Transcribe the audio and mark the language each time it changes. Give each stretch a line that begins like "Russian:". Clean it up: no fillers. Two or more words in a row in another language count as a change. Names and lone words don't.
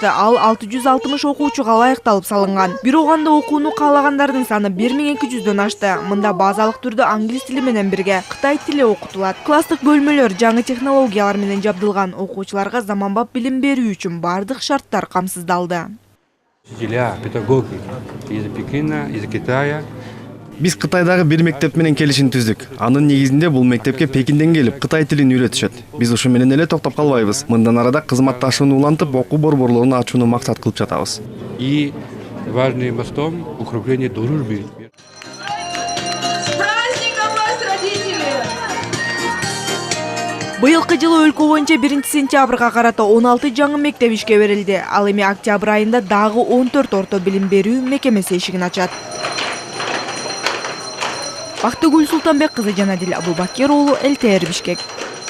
Kyrgyz: Ал 660 окуучуга ылайыкталып салынган. Бирок анда окууну каалагандардын саны 1200дөн ашты. Мында базалык түрдө англис тили менен бирге Кытай тили окутулат. Класстык бөлмөлөр жаңы технологиялар менен жабдылган. Окуучуларга заманбап билим берүү үчүн бардык шарттар камсыздалды.
Russian: Учителя, педагоги из Пекина, из Китая.
Kyrgyz: Биз Кытайдагы бир мектеп менен келишим түздүк. Анын негизинде бул мектепке Пекинден келип Кытай тилин үйрөтүшөт. Биз ушу менен эле токтоп калбайбыз. Мындан арада кызматташууну улантып, окуу борборлорун ачууну максат кылып жатабыз.
Russian: И важным мостом укрепление дружбы.
Kyrgyz: Быйылкы жылы өлкө боюнча 1 сентябрга карата 16 жаңы мектеп ишке берилди. Ал эми октябрь айында дагы 14 орто билим берүү мекемеси эшигин ачат. Бактыгүл Султанбек кызы Жанадил Абубакир уулу, ЛТР Бишкек.